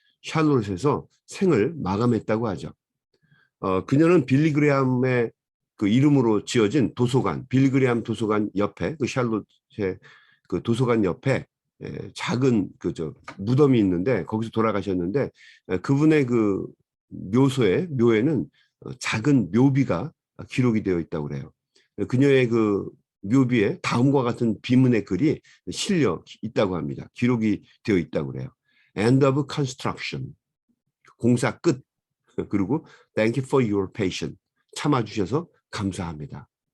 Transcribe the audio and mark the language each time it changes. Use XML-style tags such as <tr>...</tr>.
<ko>샬롯에서 생을 마감했다고 하죠. 그녀는 빌리 그레함의 그 이름으로 지어진 도서관, 빌리 그레함 도서관 옆에 그 샬롯의 그 도서관 옆에 작은 무덤이 있는데 거기서 돌아가셨는데 그분의 그 묘에는 작은 묘비가 기록이 되어 있다고 그래요. 그녀의 그 묘비에 다음과 같은 비문의 글이 실려 있다고 합니다. 기록이 되어 있다고 그래요.</ko> <en>End of construction. 공사 끝. 그리고 Thank you for your patience.</en> <ko>참아주셔서 감사합니다.</ko>